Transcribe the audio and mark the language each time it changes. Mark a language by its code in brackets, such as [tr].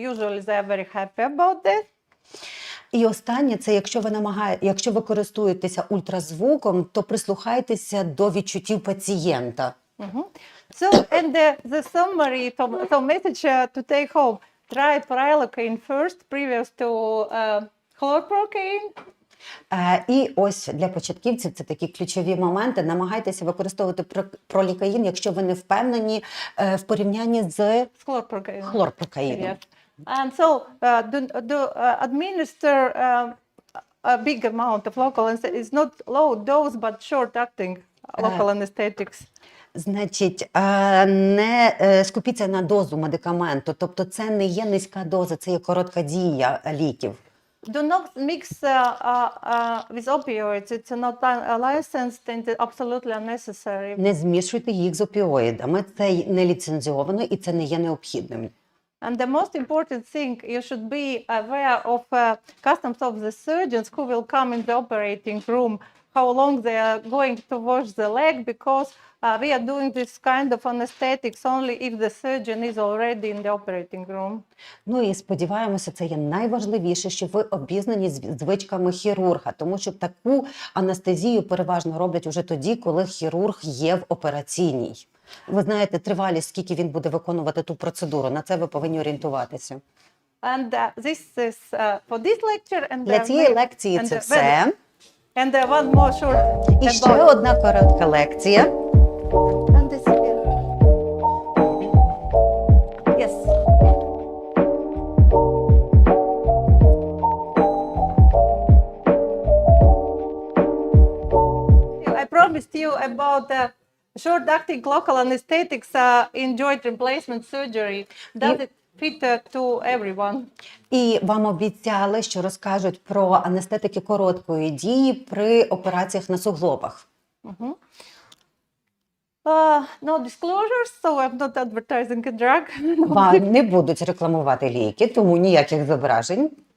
[en] Usually they are very happy about that. [uk] І останнє, це якщо ви користуєтеся ультразвуком, то прислухайтеся до відчуттів пацієнта. [en] So, and the summary, so message to take home: try prilocaine first, previous to chlorprocaine. [uk] І ось для початківців це такі ключові моменти. Намагайтеся використовувати пролікаїн, якщо ви не впевнені в порівнянні з [en] Chlorprocaine. [uk] хлорпрокаїном. [en] Yes. And so administer a big amount of local anesthetic. It's not low dose, but short-acting local anesthetics. [uk] Значить, не скупіться на дозу медикаменту, тобто це не є низька доза, це є коротка дія ліків. [en] Do not mix with opioids. It's not licensed and absolutely unnecessary. [uk] Не змішуйте їх з опіоїдами, це не ліцензіовано і це не є необхідним. [en] And the most important thing, you should be aware of customs of the surgeons who will come in the operating room, how long they are going to wash the leg, because we are doing this kind of anesthetics only if the surgeon is already in the operating room. [uk] Ну і сподіваємося, це є найважливіше, що ви обізнані з звичками хірурга, тому що таку анестезію переважно роблять уже тоді, коли хірург є в операційній. Ви знаєте тривалість, скільки він буде виконувати ту процедуру, на це ви повинні орієнтуватися. [en] And this is for this lecture. And [uk] Для цієї лекції це все. [en] And one more short. [uk] І ще одна коротка лекція. [en] And this, yes. I promised you about short-acting local anesthetics in joint replacement surgery. Does it fit to everyone? [uk] І вам обіцяли, що розкажуть про анестетики короткої дії при операціях на суглобах. [en] No disclosures, so I'm not advertising a drug. [uk] Вам не будуть рекламувати ліки, тому ніяких зображень.